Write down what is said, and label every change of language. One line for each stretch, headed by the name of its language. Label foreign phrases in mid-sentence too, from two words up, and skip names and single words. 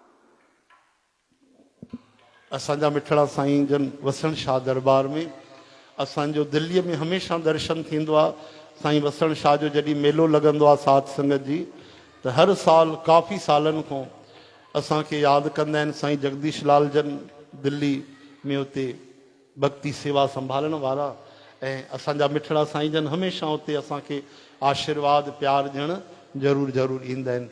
Sindhi: असांजा मिठड़ा साईं जन वसण शाह दरबार में असांजो दिल्लीअ में हमेशह दर्शन थींदो आहे। साईं वसण शाह जो जॾहिं मेलो लॻंदो आहे साध संगत जी, त हर साल काफ़ी सालनि खां असांखे यादि कंदा आहिनि साईं जगदीश लाल जन दिल्ली में उते भक्ति सेवा संभालण वारा, ऐं असांजा मिठड़ा साईं जन हमेशह उते असांखे आशीर्वाद प्यार ॾियणु ज़रूरु ज़रूरु ईंदा आहिनि।